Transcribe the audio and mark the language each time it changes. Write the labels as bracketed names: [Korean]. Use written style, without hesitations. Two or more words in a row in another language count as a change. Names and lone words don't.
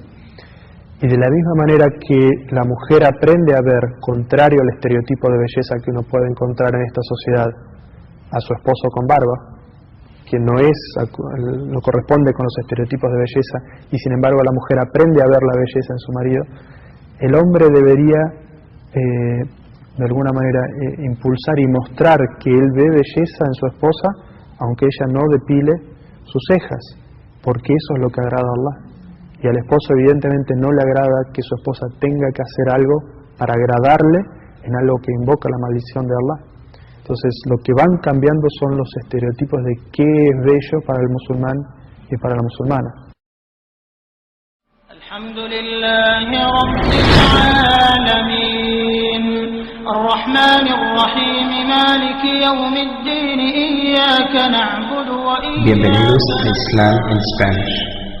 [Spanish] Y de la misma manera que la mujer aprende a ver, contrario al estereotipo de belleza que uno puede encontrar en esta sociedad, a su esposo con barba, que no es, no corresponde con los estereotipos de belleza, y sin embargo la mujer aprende a ver la belleza en su marido, el hombre debería de alguna manera impulsar y mostrar que él ve belleza en su esposa, aunque ella no depile sus cejas, porque eso es lo que agrada a Allah. Y al esposo evidentemente no le agrada que su esposa tenga que hacer algo para agradarle en algo que invoca la maldición de Allah. Entonces lo que van cambiando son los estereotipos de qué es bello para el musulmán y para la musulmana. [Arabic] الحمد لله رب العالمين، الرحمن الرحيم، مالك يوم الدين، إياك نعبد وإياك نستعين. [Spanish] Bienvenidos a Islam en Spanish.